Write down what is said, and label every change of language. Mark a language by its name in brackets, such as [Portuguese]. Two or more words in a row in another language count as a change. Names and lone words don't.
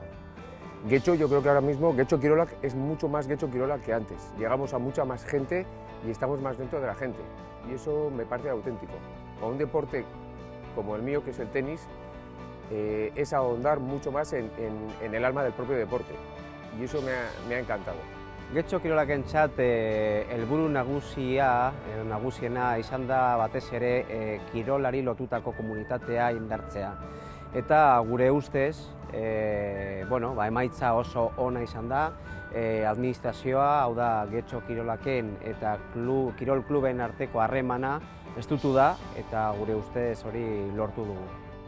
[Spanish] Getxo, yo creo que ahora mismo Getxo Kirolak es mucho más Getxo Kirolak que antes. Llegamos a mucha más gente y estamos más dentro de la gente. Y eso me parece auténtico. Para un deporte como el mío, que es el tenis, es ahondar mucho más en el alma del propio deporte. Y eso me ha encantado. [Basque] Getxo Kirolakentzat helburu nagusiena izan da batez ere kirolari lotutako komunitatea indartzea. Eta gure ustez, emaitza oso ona izan da, administrazioa, hau da Getxo Kirolaken eta kirol kluben arteko harremana estutu da eta gure ustez hori lortu dugu.